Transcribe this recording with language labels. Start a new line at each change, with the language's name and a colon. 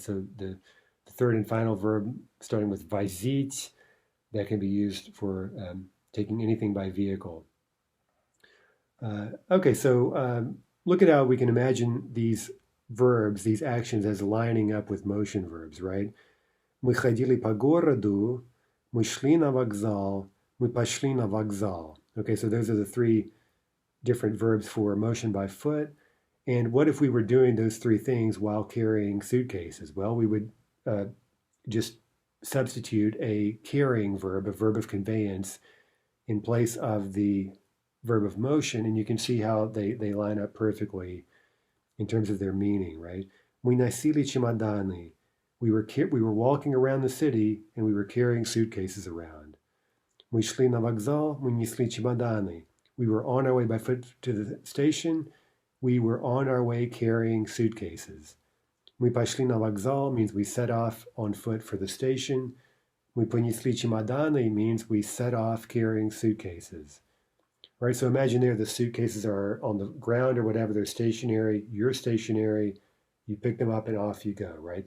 English: So the third and final verb, starting with возить, that can be used for taking anything by vehicle. Okay, so look at how we can imagine these verbs, these actions, as lining up with motion verbs, right?
Russian: Мы ходили по городу, мы шли на вокзал, мы пошли на вокзал.
English: Okay, so those are the 3 different verbs for motion by foot. And what if we were doing those 3 things while carrying suitcases? Well, we would just substitute a carrying verb, a verb of conveyance, in place of the verb of motion, and you can see how they line up perfectly in terms of their meaning, right?
Russian: Мы носили чемоданы.
English: We were walking around the city, and we were carrying suitcases around.
Russian: Мы шли на вокзал, мы несли чемоданы.
English: We were on our way by foot to the station. We were on our way carrying suitcases.
Russian: Мы пошли на вокзал
English: means we set off on foot for the station.
Russian: Мы понесли чемоданы
English: means we set off carrying suitcases. Right, so imagine there the suitcases are on the ground or whatever, they're stationary, you're stationary, you pick them up and off you go, right?